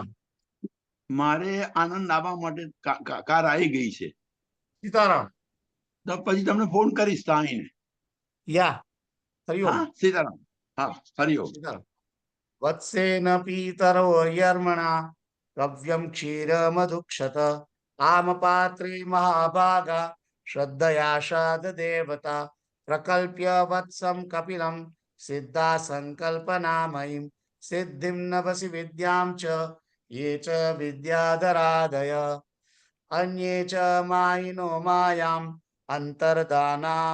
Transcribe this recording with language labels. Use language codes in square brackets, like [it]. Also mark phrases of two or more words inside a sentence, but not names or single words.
[gu] મારે આનંદ આવવા માટે કાર આવી ગઈ છે। સીતારામ, તો પછી તમને ફોન કરીશ તો આવીને। યા હરિઓમ। હા સીતારામ, હા હરિઓમ। [sa] સીતારામ। वत्सेन पीतरो यर्मणा कव्यं क्षीरमधुक्षत आमपात्रे महाभागा श्रद्धया देवता प्रकल्प्य वत्सं कपिलं सिद्धा संकल्पनामयीं सिद्धिं नभसि विद्यां च ये च विद्याधरादय अन्ये च मायिनो मायाम् अन्तर्दाना